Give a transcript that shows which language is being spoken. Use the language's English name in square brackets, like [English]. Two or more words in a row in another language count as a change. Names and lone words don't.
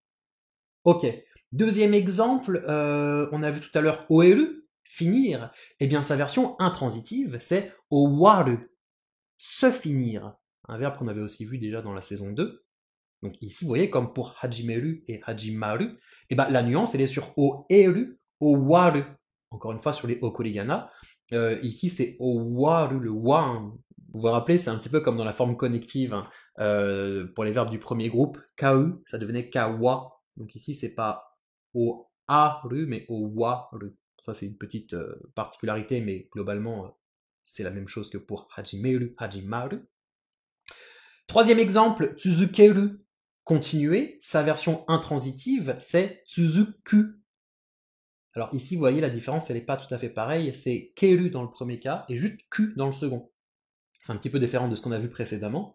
[French] Ok, deuxième exemple, on a vu tout à l'heure oeru, finir. Eh bien, sa version intransitive, c'est owaru, se finir. Un verbe qu'on avait aussi vu déjà dans la saison 2. Donc ici, vous voyez, comme pour hajimeru et hajimaru, la nuance, elle est sur [Japanese] 終える、終わる. [French] Encore une fois, sur les okurigana. Ici, c'est owaru, le wa. Vous vous rappelez, c'est un petit peu comme dans la forme connective. Pour les verbes du premier groupe, kau, ça devenait kawa. Donc ici, c'est pas o-aru, mais o-waru. Ça, c'est une petite particularité, mais globalement, c'est la même chose que pour [Japanese] 始める、始まる. [French] Troisième exemple, tsuzukeru, continuer. Sa version intransitive, c'est tsuzuku. Alors ici, vous voyez, la différence, elle n'est pas tout à fait pareille. C'est keru dans le premier cas et juste ku dans le second. C'est un petit peu différent de ce qu'on a vu précédemment.